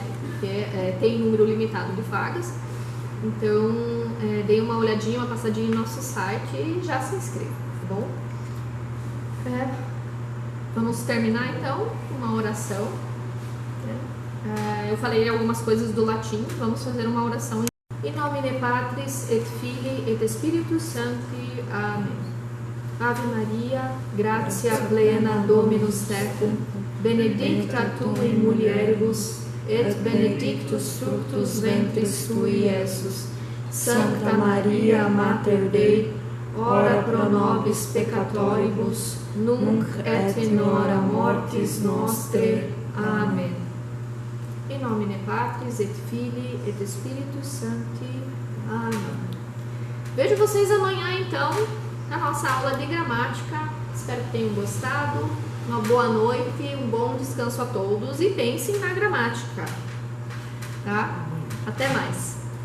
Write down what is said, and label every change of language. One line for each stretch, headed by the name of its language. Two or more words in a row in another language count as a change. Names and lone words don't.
Portuguese: Porque tem número limitado de vagas, então dê uma olhadinha, uma passadinha no nosso site e já se inscreva, tá bom? Vamos terminar então com uma oração, né? Eu falei algumas coisas do latim, vamos fazer uma oração.
Latin: In nomine Patris et Filii et Spiritus Sancti.
Portuguese: Amém.
Latin: Ave Maria, gratia plena Dominus tecum, benedicta tu in mulieribus, et benedictus fructus ventris tui, Iesus. Sancta Maria, Mater Dei, ora pro nobis peccatoribus, nunc et in hora mortis nostrae.
Portuguese: Amém.
Latin: In nomine Patris et Filii et Spiritus Sancti.
Portuguese: Amém. Vejo vocês amanhã então na nossa aula de gramática. Espero que tenham gostado. Uma boa noite, um bom descanso a todos e pensem na gramática, tá? Até mais.